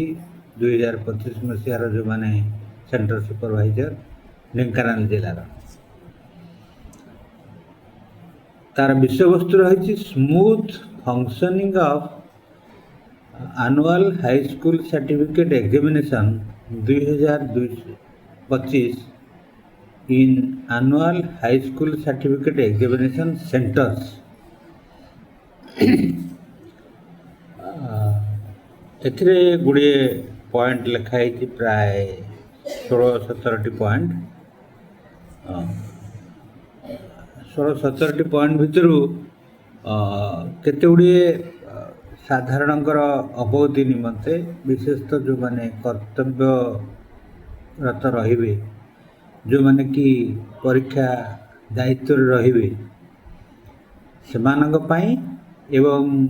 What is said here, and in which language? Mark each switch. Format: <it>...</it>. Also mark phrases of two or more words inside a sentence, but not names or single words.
<or>2025 ମସିହାର ଯେଉଁମାନେ</or> <en>center supervisor</en> <or>ଢେଙ୍କାନାଳ ଜିଲ୍ଲାର, ତାର ବିଷୟବସ୍ତୁ ରହିଛି</or> <en>smooth functioning of annual high school certificate examination 2025 in annual high school certificate examination centers.</en> <or>ଏଥିରେ ଗୁଡ଼ିଏ ପଏଣ୍ଟ ଲେଖା ହେଇଛି, ପ୍ରାୟ 16-17ଟି ପଏଣ୍ଟ। 16-17ଟି ପଏଣ୍ଟ ଭିତରୁ କେତେ ଗୁଡ଼ିଏ ସାଧାରଣଙ୍କର ଅବଗତି ନିମନ୍ତେ, ବିଶେଷତଃ ଯେଉଁମାନେ କର୍ତ୍ତବ୍ୟରତ ରହିବେ, ଯେଉଁମାନେ କି ପରୀକ୍ଷା ଦାୟିତ୍ୱରେ ରହିବେ ସେମାନଙ୍କ ପାଇଁ, ଏବଂ</or>